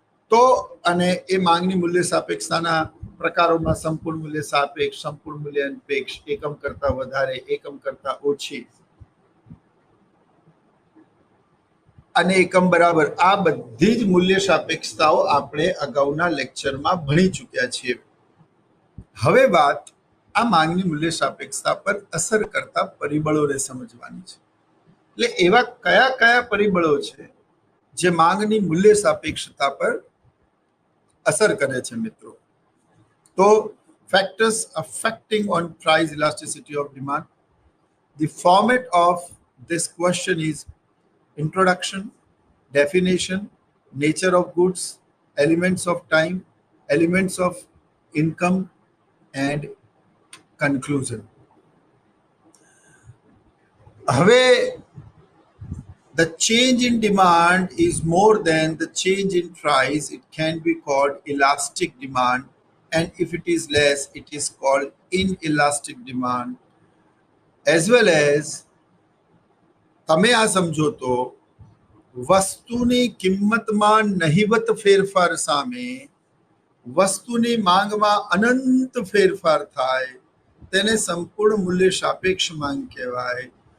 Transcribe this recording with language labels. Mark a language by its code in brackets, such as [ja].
[gu] તો અને એ માંગની મૂલ્ય સાપેક્ષતાના પ્રકારોમાં સંપૂર્ણ મૂલ્ય સાપેક્ષ, સંપૂર્ણ મૂલ્ય અનપેક્ષ, એકમ કરતા વધારે, એકમ કરતા ઓછી અને એકમ બરાબર, આ બધી જ મૂલ્ય સાપેક્ષતાઓ આપણે અગાઉના લેક્ચરમાં ભણી ચૂક્યા છીએ. હવે વાત આ માંગની મૂલ્ય સાપેક્ષતા પર અસર કરતા પરિબળોને સમજવાની છે. એટલે એવા કયા કયા પરિબળો છે જે માંગની મૂલ્ય સાપેક્ષતા પર અસર કરે છે મિત્રો? [en] તો factors affecting on price elasticity of demand. The format of this question is introduction, definition, nature of goods, elements of time, elements of income and conclusion. હવે the change in demand is more than the change in price. It can be called elastic demand, and if it is less, it is called inelastic demand. As well as [gu] તમે આ સમજો તો વસ્તુની કિંમતમાં નહિવત ફેરફાર સામે વસ્તુની માંગમાં અનંત ફેરફાર થાય તેને સંપૂર્ણ મૂલ્ય સાપેક્ષ માંગ કહેવાય.